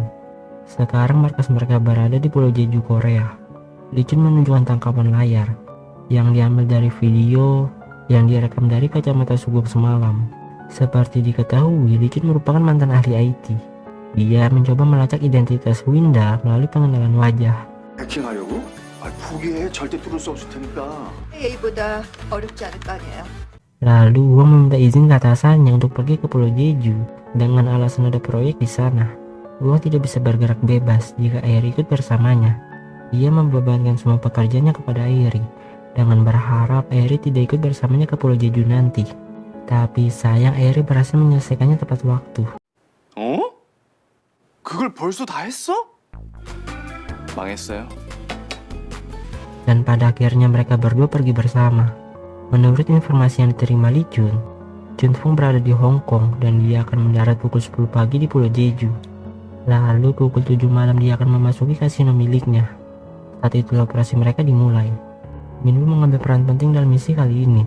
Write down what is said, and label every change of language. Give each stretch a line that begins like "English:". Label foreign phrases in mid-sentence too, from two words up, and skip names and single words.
Indonesian: Sekarang markas mereka berada di Pulau Jeju, Korea. Lichin menunjukkan tangkapan layar yang diambil dari video yang direkam dari kacamata Sugong semalam. Seperti diketahui, Lichin merupakan mantan ahli IT. Dia mencoba melacak identitas Winda melalui pengenalan wajah.
Korean: 해킹하려고? 포기해. 절대 뚫을 수 없을 테니까. A보다 어렵지 않을 거 아니에요.
Indonesian: Lalu Huang meminta izin ke atasannya untuk pergi ke Pulau Jeju dengan alasan ada proyek di sana. Huang tidak bisa bergerak bebas jika Airi ikut bersamanya. Dia membebankan semua pekerjaannya kepada Airi dengan berharap Airi tidak ikut bersamanya ke Pulau Jeju nanti. Tapi sayang Airi berhasil menyelesaikannya tepat waktu.
Korean: 어? 그걸 벌써 다 했어? 망했어요.
Indonesian: Dan pada akhirnya mereka berdua pergi bersama. Menurut informasi yang diterima Li Chun, Chunfung berada di Hong Kong dan dia akan mendarat pukul 10 pagi di Pulau Jeju. Lalu pukul 7 malam dia akan memasuki kasino miliknya. Saat itu operasi mereka dimulai. Minwoo mengambil peran penting dalam misi kali ini.